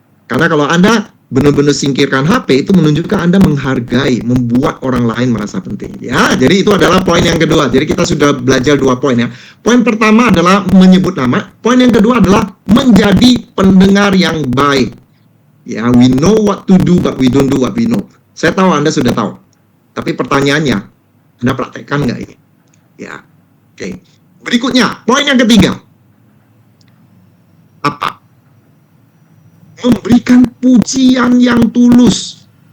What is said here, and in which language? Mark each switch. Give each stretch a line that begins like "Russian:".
Indonesian: Karena kalau Anda benar-benar singkirkan HP, itu menunjukkan Anda menghargai, membuat orang lain merasa penting. Ya, jadi itu adalah poin yang kedua. Jadi kita sudah belajar 2 poin ya. Poin pertama adalah menyebut nama. Poin yang kedua adalah menjadi pendengar yang baik.
English: Ya, we know what to do, but we don't do what we know.
Indonesian: Saya tahu Anda sudah tahu. Tapi pertanyaannya, Anda praktekkan nggak ini? Ya, oke. Berikutnya, poin yang ketiga. Apa? Memberikan pujian yang tulus.